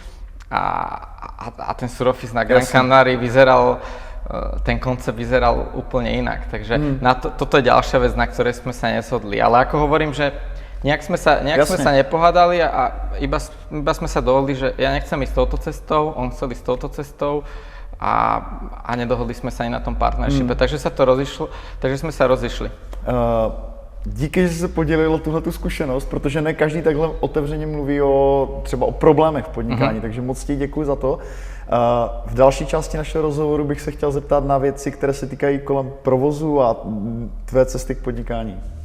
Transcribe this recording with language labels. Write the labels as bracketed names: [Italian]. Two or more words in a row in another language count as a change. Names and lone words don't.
[Slovak] a ten suroffice na Gran Canaria ten koncept vyzeral úplne inak, takže toto je ďalšia vec, na ktorej sme sa neshodli, ale ako hovorím, že nejak sme sa nepohádali a iba sme sa dohodli, že ja nechcem ísť touto cestou, on chcel ísť touto cestou a nedohodli sme sa ani na tom partnershipe, takže sme sa rozišli. [Czech] Díky, že se podělil o tuhletu zkušenost, protože ne každý takhle otevřeně mluví třeba o problémech v podnikání, takže moc ti děkuji za to. V další části našeho rozhovoru bych se chtěl zeptat na věci, které se týkají kolem provozu a tvé cesty k podnikání.